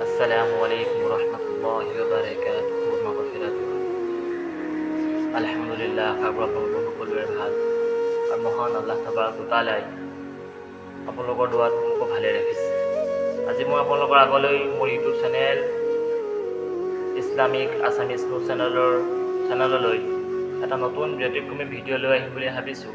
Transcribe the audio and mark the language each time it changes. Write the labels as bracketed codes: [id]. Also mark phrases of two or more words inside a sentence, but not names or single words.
[ar] السلام عليكم رحمة الله وبركاته ومغفرته. [as] আলহামদুলিল্লাহ, সকলোৰে ভাল আৰু মহান আল্লাহ [ar] تبارك وتعالى [as] আপোনালোকৰ দোৱাত মোকো ভালে ৰাখিছে। আজি মই আপোনালোকৰ আগলৈ মোৰ ইউটিউব চেনেল ইছলামিক আছামিজ নিউজ চেনেললৈ এটা নতুন ব্যতিক্ৰমী ভিডিঅ' লৈ আহিম বুলি ভাবিছোঁ।